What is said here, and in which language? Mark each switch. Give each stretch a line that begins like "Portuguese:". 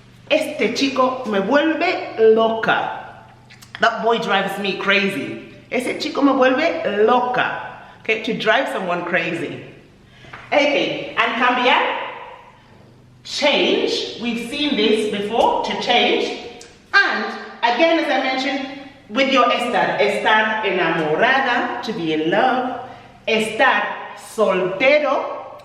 Spanish: Este chico me vuelve loca.
English: That boy drives me crazy.
Spanish: Ese chico me vuelve loca.
English: Okay, to drive someone crazy. Okay, and cambiar, change. We've seen this before, to change. And again, as I mentioned, with your
Spanish: estar enamorada,
English: to be in love.
Spanish: Estar soltero,